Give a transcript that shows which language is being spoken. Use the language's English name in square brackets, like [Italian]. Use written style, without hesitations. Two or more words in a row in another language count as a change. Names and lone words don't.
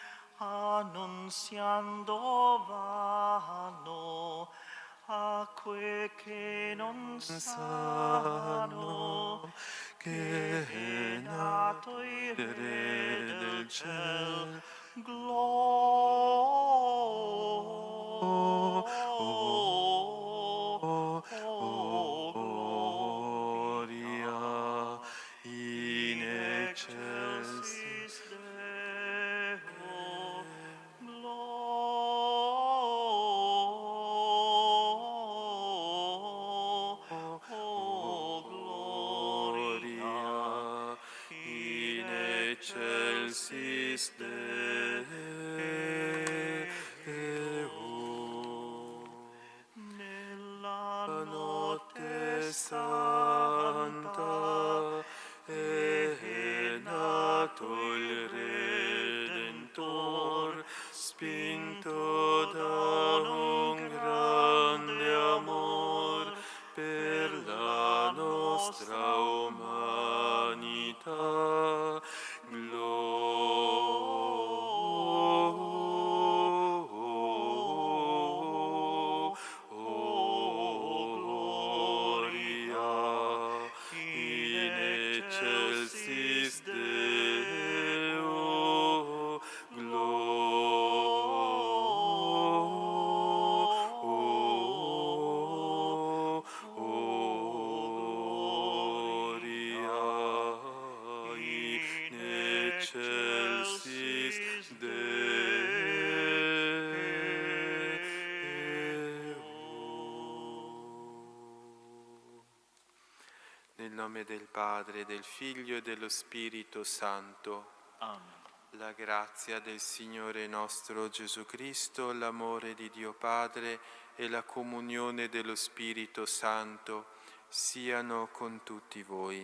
[Italian] annunziando vanno a quei che non sanno che è nato il Re del ciel. [Latin] Gloria in excelsis Deo, gloria in excelsis Deo. [Italian] Nella notte santa è nato il Redentor, spinto da un grande amor per la nostra umanità. [Latin] Gloria in excelsis Deo, gloria in excelsis [Italian] Nel nome del Padre, del Figlio e dello Spirito Santo. Amen. La grazia del Signore nostro Gesù Cristo, l'amore di Dio Padre e la comunione dello Spirito Santo siano con tutti voi.